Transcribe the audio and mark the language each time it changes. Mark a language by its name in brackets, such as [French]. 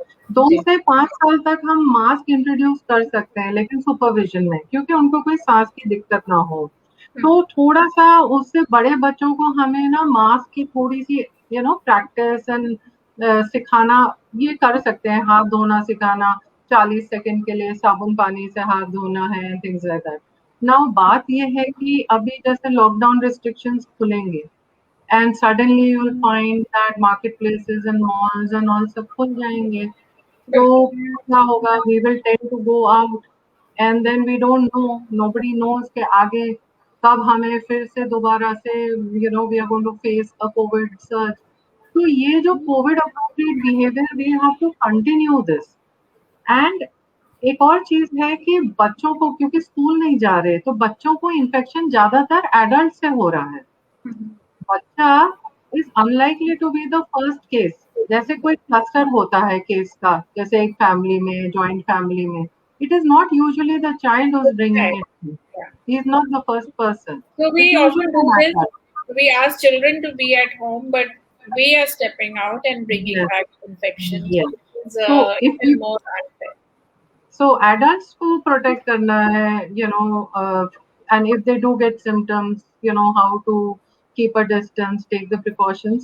[Hindi] 2 से 5 साल तक हम मास्क इंट्रोड्यूस कर सकते हैं, लेकिन सुपरविजन में, क्योंकि उनको कोई सांस की दिक्कत ना हो। तो थोड़ा सा उससे बड़े बच्चों को हमें ना मास्क की थोड़ी सी प्रैक्टिस एंड सिखाना ये कर सकते हैं। हाथ धोना सिखाना, 40 सेकंड के लिए साबुन पानी से हाथ धोना है, थिंग्स लाइक दैट। [English] Now बात ये है कि अभी जैसे लॉकडाउन रिस्ट्रिक्शंस खुलेंगे and suddenly you will find that marketplaces and malls and all सब खुल जाएंगे, तो क्या होगा, we will tend to go out and then we don't know, nobody knows कि आगे कब हमें फिर से दोबारा से we are going to face a COVID surge. [Hindi] तो ये जो Covid appropriate behaviour, we have to continue this. And एक और चीज है कि बच्चों को, क्योंकि स्कूल नहीं जा रहे, तो बच्चों को इन्फेक्शन ज्यादातर एडल्ट से हो रहा है। [English] बच्चा is unlikely to be the first case. [Hindi] जैसे कोई क्लस्टर होता है केस का, जैसे एक फैमिली में, जॉइंट फैमिली में, it is not usually the child who's bringing it. [English] He is not the first person. So we often do this. We ask children to be at home, but we are stepping out and bringing back infection. So if you, more unfair. So adults को protect करना है, and if they do get symptoms, how to keep a distance, take the precautions.